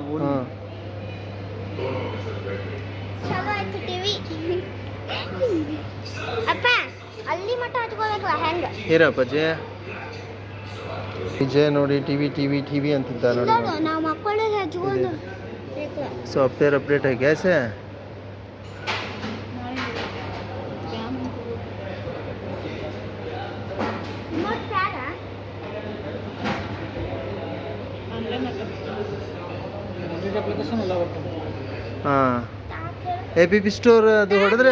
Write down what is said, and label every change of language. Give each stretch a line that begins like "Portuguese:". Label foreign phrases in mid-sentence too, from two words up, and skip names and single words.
Kannada: ಹಾಂ ಚಲೋ ಆಯ್ತು ಟಿವಿ ಅಪ್ಪ ಅಲ್ಲಿ ಮಟ್ಟ ಹಚ್ಕೋಬೇಕಲ್ಲ ಹೆಂಗ ಇರಪ್ಪ ವಿಜಯ್ ನೋಡಿ ಟಿವಿ ಅಂತಿದ್ದ ನೋಡಿ ನಾವು ಮಕ್ಕಳಿಗೆ ಹಚ್ಕೊಂಡು
English: software update
Hindi: है कैसे
Kannada: ಅಪ್ಲಿಕೇಶನ್ ಎಲ್ಲ ಬರ್ತದೆ ಹಾಂ ಎ ಪಿ ಪಿ ಸ್ಟೋರ್ ಅದು ಹೊಡೆದ್ರೆ